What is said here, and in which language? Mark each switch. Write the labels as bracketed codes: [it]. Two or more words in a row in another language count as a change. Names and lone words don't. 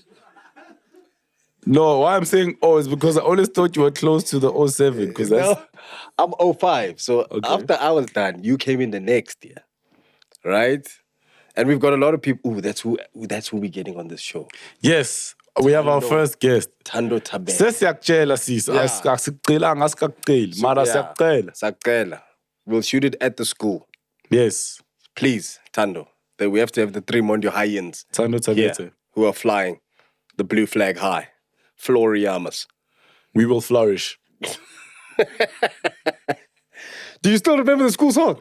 [en] No, why I'm saying is because I always thought you were close to the 07. Because that's... I'm 05. So Okay. after I was done, you came in the next year. Right? And we've got a lot of people. Ooh, that's who we're getting on this show. Yes, we have our first guest. Tando Tabe. [xh] Sesiyakutshela sis, asikucelanga asikakuceli, mara siyakucela. Sakela. [en] We'll shoot it at the school. Yes. Please, Tando. That we have to have the 3 Mondio High-ends Tando Tabete. who are flying the blue flag high. Floriamas. We will flourish. Do you still remember the school song?